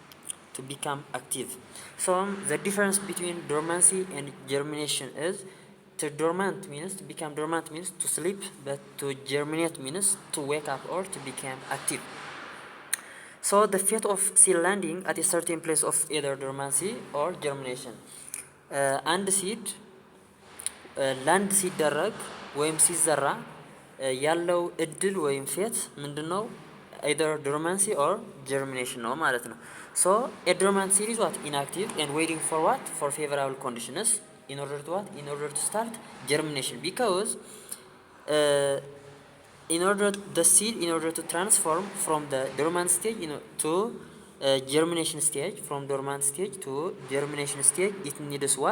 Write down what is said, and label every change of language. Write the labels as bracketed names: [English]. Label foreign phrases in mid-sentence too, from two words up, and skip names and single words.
[English] So the difference between dormancy and germination is to become dormant means to sleep, but to germinate means to wake up or to become active. So the fate of seed landing at a certain place of either dormancy or germination. [Amharic] አንድ [English] seed land [Amharic] ሲደረግ ወይም ሲዘራ ያለው እድል ወይም ፌት ምንድነው? [English] either dormancy or germination [Amharic] ነው ማለት ነው። [English] So a dormant seed is what? Inactive and waiting for what? For favorable conditions in order to what? In order to start germination, because in order to transform from the dormant stage to germination stage, from dormant stage to germination stage, it needs what?